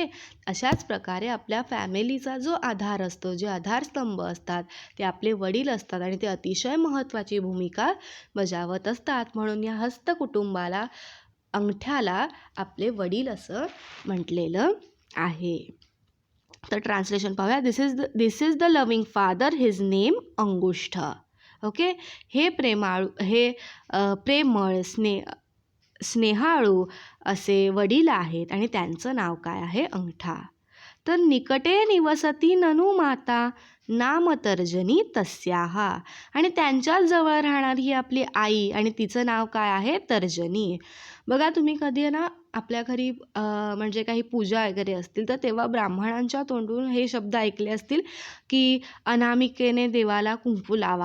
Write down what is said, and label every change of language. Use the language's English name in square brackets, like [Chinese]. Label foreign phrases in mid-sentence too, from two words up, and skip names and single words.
[Marathi] अशाच प्रकारे आपल्या फॅमिलीचा जो आधार असतो, जे आधारस्तंभ असतात ते आपले वडील असतात आणि ते अतिशय महत्त्वाची भूमिका बजावत असतात. म्हणून या हस्तकुटुंबाला अंगठ्याला आपले वडील असं म्हटलेलं आहे. तर ट्रान्सलेशन पाहूया. [English] This is the loving father, his name अंगुष्ठ. ओके. [Marathi] हे प्रेमळ स्नेहाळू असे वडील आहेत आणि त्यांचं नाव काय आहे? अंगठा. तर [Sanskrit] निकटे निवसती ननु माता, नाम तर्जनी तस्याः. [Marathi] आणि त्यांच्याच जवळ राहणारी ही आपली आई आणि तिचं नाव काय आहे? तर्जनी. बघा तुम्ही कधी आहे ना आपल्या घरी म्हणजे काही पूजा वगैरे असतील तर तेव्हा ब्राह्मणांच्या तोंडून हे शब्द ऐकले असतील की अनामिकेने देवाला कुंकू लावा.